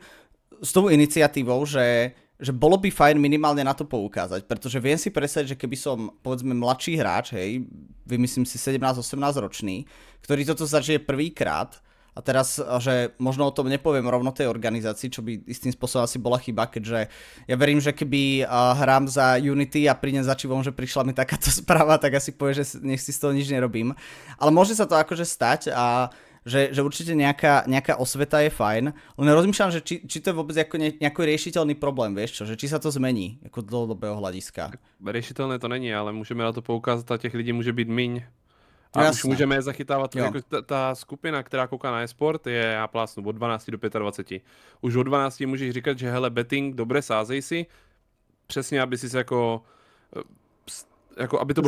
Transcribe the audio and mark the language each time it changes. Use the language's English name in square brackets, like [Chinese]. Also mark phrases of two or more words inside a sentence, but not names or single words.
[Slovak] s tou iniciatívou, že bolo by fajn minimálne na to poukázať, pretože viem si predstaviť, že keby som, povedzme, mladší hráč, hej, vymyslím si 17-18 ročný, ktorý toto zažije prvýkrát, a teraz, že možno o tom nepoviem rovno tej organizácii, čo by istým spôsobom asi bola chyba, keďže ja verím, že keby hrám za Unity a prídem za Čivom, že prišla mi takáto správa, tak asi povie, že nech si z toho nič nerobím. Ale môže sa to akože stať a že určite nejaká osveta je fajn. Len rozmýšľam, že či to je vôbec ako nejaký riešiteľný problém, vieš čo, že či sa to zmení ako dlhodobého hľadiska. [Czech] Riešiteľné to není, ale můžeme na to poukázat a těch lidí může být míň. A No, už můžeme je zachytávat, jako ta skupina, která kouká na e-sport, je, já plásnu, od 12 do 25. Už od 12 můžeš říkat, že hele, betting, dobre, sázej si, přesně, aby si se jako aby to bylo